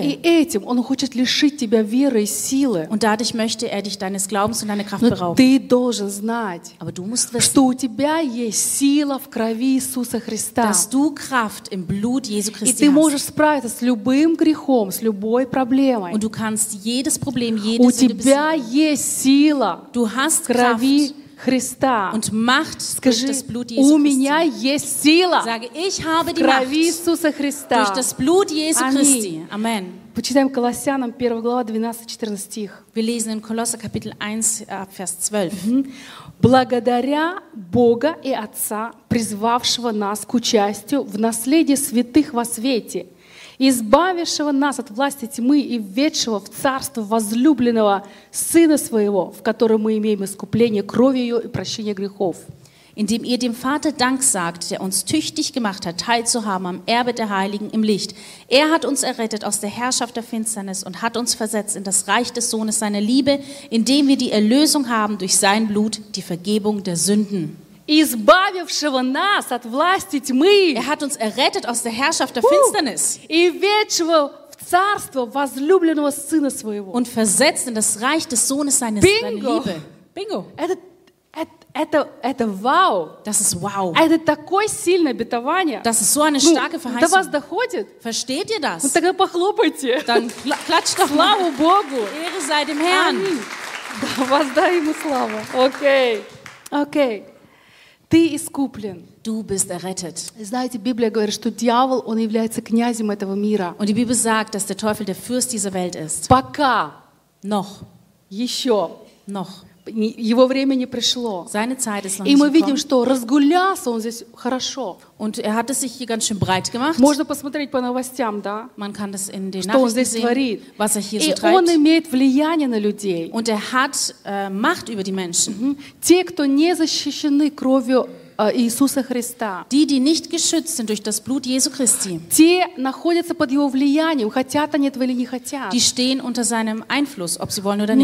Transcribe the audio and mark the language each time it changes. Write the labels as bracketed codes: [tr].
[ru] И этим он хочет лишить тебя веры и силы. [de] Und dadurch möchte er dich deines Glaubens und deine Kraft berauben. [ru] Ты должен знать, [de] aber du musst wissen, [ru] что у тебя есть сила в крови Иисуса Христа. [de] Dass du Kraft im Blut Jesu Christi hast. [ru] И ты можешь справиться с любым грехом, с любой проблемой. [de] Und du kannst jedes Problem, jede Sünde besiegen. [ru] У тебя есть сила [de] du hast [ru] в крови [de] Kraft. [ru] Христа. [de] Und Macht [ru] скажи, [de] durch das Blut [ru] Jesu Christi. У меня есть сила. [de] Sage, ich habe die Kraft Иисуса Христа. Durch das Blut Jesu Christi. Amen. [ru] Почитаем Колоссянам 1 глава 12-14 стих. [de] Wir lesen in Kolosser Kapitel 1, Vers 12. [ru] Благодаря Бога и Отца, призвавшего нас к участию в наследие святых во свете, избавившего нас от власти тьмы и введшего в царство возлюбленного Сына Своего, в котором мы имеем искупление кровью Ее и прощение грехов. [de] Indem ihr dem Vater Dank sagt, der uns tüchtig gemacht hat, teilzuhaben am Erbe der Heiligen im Licht. Er hat uns errettet aus der Herrschaft der Finsternis und hat uns versetzt in das Reich des Sohnes seiner Liebe, indem wir die Erlösung haben durch sein Blut, die Vergebung der Sünden. [ru] Избавившего нас от власти тьмы. [de] Er hat uns errettet aus der Herrschaft der Finsternis. [ru] И введшего в царство возлюбленного Сына Своего. [de] Und versetzt in das Reich des Sohnes seiner Liebe. [ru] Bingo. Это вау. [de] Das ist wow. [ru] Это такое сильное обетование. [de] Das ist so eine starke Verheißung. [ru] До вас доходит? [de] Versteht ihr das? [ru] Тогда похлопайте. [de] Dann klatscht doch mal. [ru] Слава Богу. [de] Ehre sei dem Herrn. [ru] Воздай ему славу. Окей. Окей. Ты искуплен. [de] Du bist errettet. [ru] Знаете, Библия говорит, что дьявол, он является князем этого мира. [de] Und die Bibel sagt, dass der Teufel der Fürst dieser Welt ist. [ru] Пока. [de] Noch. [ru] Еще. [de] Noch. [ru] Его время не пришло. [de] Seine Zeit ist noch [ru] и мы видим, что разгулялся он здесь хорошо. [de] Und er hat es sich hier ganz schön breit gemacht. [ru] Можно посмотреть по новостям, да? [de] Man kann das in den [ru] что он здесь [de] sehen, [ru] творит. [de] Was er hier [ru] и [de] so treibt. [ru] Он имеет влияние на людей. [de] Und er hat, Macht über die Menschen. [ru] Те, кто не защищены кровью Иисуса Христа. [de] Die, die nicht geschützt sind durch das Blut Jesu Christi. [ru] Те находятся под его влиянием, хотят они этого или не хотят. [de] Die stehen unter seinem Einfluss, ob sie wollen oder nicht.